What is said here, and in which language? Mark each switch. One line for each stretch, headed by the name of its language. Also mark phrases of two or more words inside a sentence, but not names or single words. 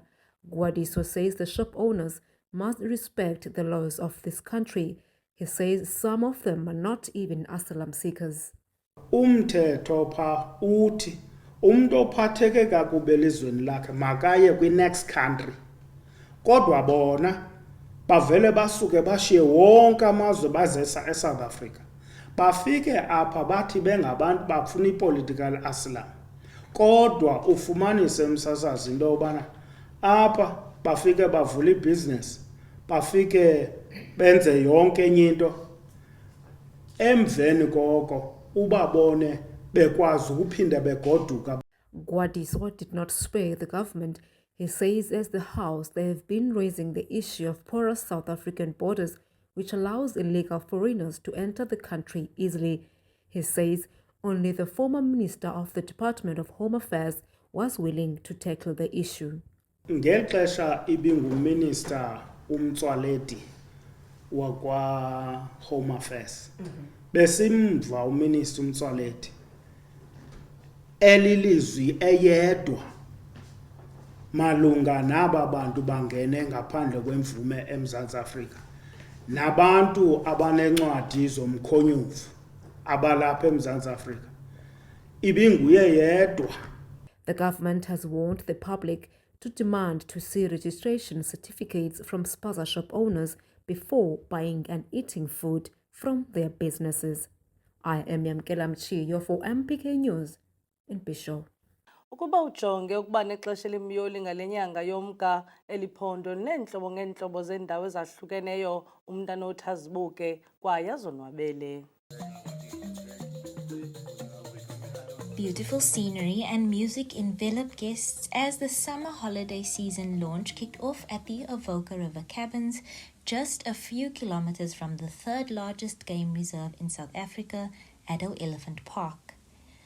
English: Gwadiso says the shop owners must respect the laws of this country. He says some of them are not even asylum seekers.
Xhosa: Umthetho pha uthi umuntu ophatheke kakubi elizweni lakhe makaye kwi-
English: next country.
Xhosa: Kodwa bona bavele basuke bashiye wonke amazwe bazesa eSouth Africa. Bafike apha bathi bengabantu bafuna i-
English: political asylum.
Xhosa: Kodwa ufumanise emsasazi into yobana apha bafike bavula ibhizinesi, bafike benze yonke enye into. Emveni koko ubabone bekwazi ukuphinda begoduka.
English: Gwadiso did not spare the government. He says as the House they have been raising the issue of porous South African borders, which allows illegal foreigners to enter the country easily. He says only the former Minister of the Department of Home Affairs was willing to tackle the issue.
Xhosa: Ngexesha ibinguminister uMtswaledi wakwa Home Affairs. Besimva uminister uMtswaledi elilizwi eyedwa malunga naba bantu bangene ngaphandle kwemvume eMzantsi Afrika nabantu abanencwadi zomkhonyovu abalapha eMzantsi Afrika. Ibinguye yedwa.
English: The government has warned the public to demand to see registration certificates from spaza shop owners before buying and eating food from their businesses. I am Yamkela Mchiyo for MPK News in Bishop.
Xhosa: Ukuba ujonge ukuba nexesha elimyoli ngale nyanga yomka eliphondo neentlobo ngeentlobo zendawo ezahlukeneyo umntana othi azibuke kwaye azonwabele.
English: Beautiful scenery and music enveloped guests as the summer holiday season launch kicked off at the Avoca River Cabins, just a few kilometers from the third largest game reserve in South Africa, Addo Elephant Park.